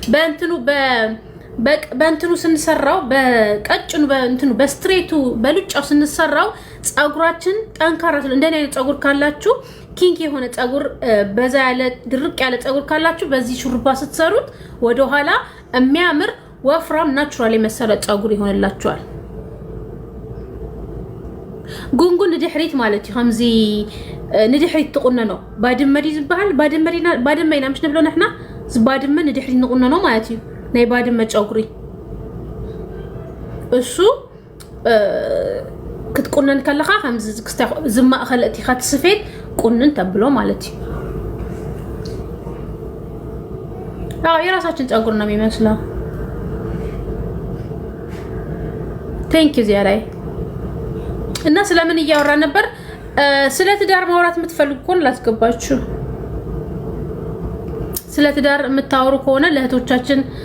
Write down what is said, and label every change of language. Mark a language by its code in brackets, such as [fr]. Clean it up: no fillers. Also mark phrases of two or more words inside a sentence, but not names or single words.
[am] በእንትኑ ስንሰራው በቀጭኑ በእንትኑ በስትሬቱ በሉጫው ስንሰራው ጸጉራችን ጠንካራ እንደኔ አይነት ጸጉር ካላችሁ ኪንግ የሆነ ጸጉር በዛ ያለ ድርቅ ያለ ጸጉር ካላችሁ በዚህ ሹሩባ ስትሰሩት ወደ ኋላ የሚያምር ወፍራም ናቹራል የመሰለ ጸጉር ይሆንላችኋል [ti] ጉንጉን ድሕሪት ማለት እዩ ከምዚ ንድሕሪት ትቁነኖ ባድመዲ ዝባሃል ባድመይና ምሽ ንብሎ ንሕና ዝባድመ ንድሕሪት ንቁነኖ ማለት እዩ ናይ ባድመ ጸጉሪ እሱ ክትቁነን ከለኻ ከምዚ ዝማእኸል እቲኻ ትስፌት ቁንን ተብሎ ማለት እዩ [am] የራሳችን ጸጉር ነው የሚመስለው [en] thank you [am] ዚያላይ እና ስለምን እያወራ ነበር ስለ ትዳር ማውራት የምትፈልጉ ከሆነ ላስገባችሁ ስለ ትዳር የምታወሩ ከሆነ ለእህቶቻችን